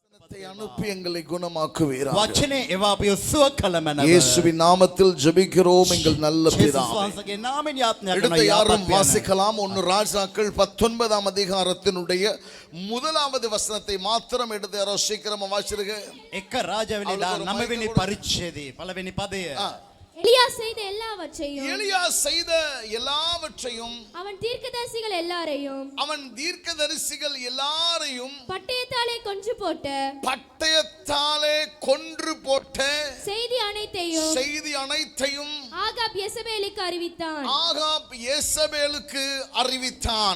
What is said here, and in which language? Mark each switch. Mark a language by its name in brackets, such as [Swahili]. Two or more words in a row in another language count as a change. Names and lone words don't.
[Tamil] வார்த்தை அனுப்பி எங்களை குணமாக்குவீராக. [Sinhala] වචනේ එවා අපිව සුව කළ මැනව. [Tamil] இயேசுவின் நாமத்தில் ஜெபிக்கிறோம் எங்கள் நல்ல [Sinhala] යේසුස් [Tamil] பிதாவே. [Sinhala] වහන්සේගේ නාමයෙන් යාඥා [Tamil] எடுத்த [Sinhala] කරනවා. [Tamil] யாரும் வாசிக்கலாம். 1 ராஜாக்கள் 19ஆம் அதிகாரத்தினுடைய முதலாவது வசனத்தை மாத்திரம் எடுத்து யாரோ சீக்கிரமா வாசிருங்க. [Sinhala] එක රාජවැලි 9 වෙනි පරිච්ඡේදයේ පළවෙනි පදය. [Tamil] எலியா செய்த எல்லாவற்றையும் எலியா செய்த எல்லாவற்றையும் அவன் தீர்க்கதரிசிகள் எல்லாரையும் பட்டயத்தாலே கொன்று போட்ட செய்தி அனைத்தையும் ஆகாப் யேசபேலுக்கு அறிவித்தான்.